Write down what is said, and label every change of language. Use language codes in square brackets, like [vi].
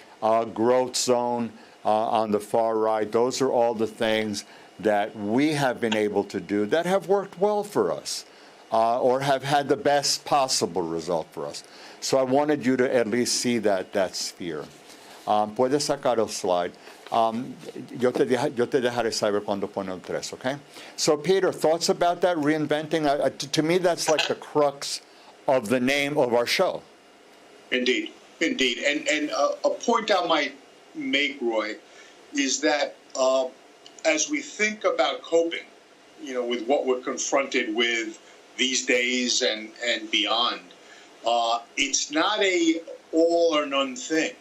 [en] Growth zone on the far right. Those are all the things that we have been able to do that have worked well for us, or have had the best possible result for us. So I wanted you to at least see that sphere. [es] Puedes sacar el slide. Yo te dejaré saber cuando pone el 3, okay? [en] So Peter, thoughts about that, reinventing? To me, that's like the crux of the name of our show. Indeed. And a point I might make, Roy, is that as we think about coping, with what we're confronted with these days and beyond, it's not a all or none thing.